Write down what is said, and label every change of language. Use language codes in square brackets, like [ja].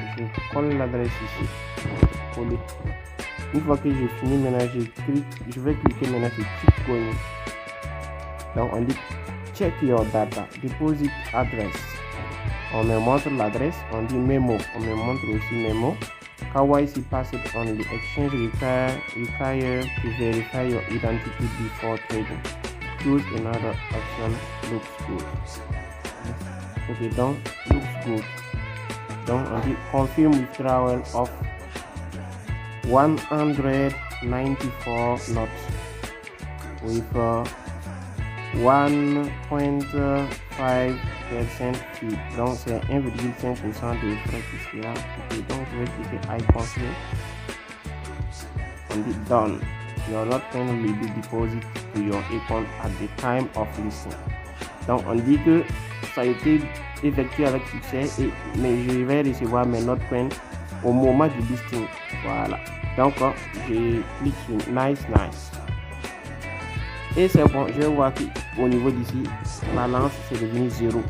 [fr] Je colle l'adresse ici. Coller. Une fois que j'ai fini, maintenant je vais cliquer maintenant sur Bitcoin. Donc on dit [en] check your data, deposit address. [fr] On me montre l'adresse, on dit memo, on me montre aussi memo. [en] KYC passed on the exchange require to verify your identity before trading. Choose another option, looks good. Ok, [fr] donc [en] looks good. [fr] Donc on dit [en] confirm withdrawal of 194 notes with 1.5% fee. [fr] Donc c'est 1,5% de frais fiscaux. Donc je vais cliquer [en] I confirm. [fr] On dit [en] done. Your Notcoin will be deposited to your account at the time of listing. [fr] Donc on dit que ça a été effectué avec succès, mais je vais recevoir mes Notcoin au moment du listing. Voilà. Donc je clique sur nice. Et c'est bon, je vais voir qu'au niveau d'ici, balance c'est devenu 0.